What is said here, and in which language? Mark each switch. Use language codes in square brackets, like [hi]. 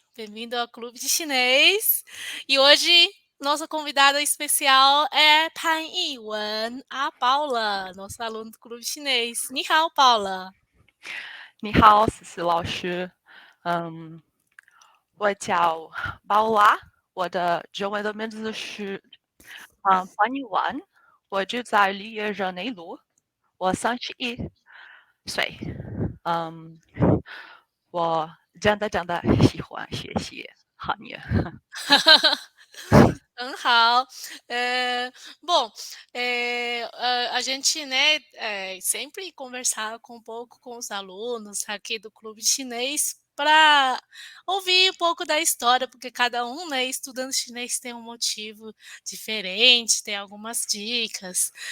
[pt] Bem-vindo ao Clube de Chinês. E hoje, nossa convidada especial é Pan Yiwen, a Paula, nossa aluna do Clube Chinês. [zh] Ni hao, Paula. 你好，思思老师。嗯，我叫宝拉，我的中文的名字是潘一文，我住在里约热内卢，我31岁。嗯，我真的喜欢学习汉语。很好. [pt] Bom, a gente, né, sempre conversava um pouco com os alunos aqui do Clube Chinês para ouvir um pouco da história, porque cada um, né, estudando chinês tem um motivo diferente, tem algumas dicas.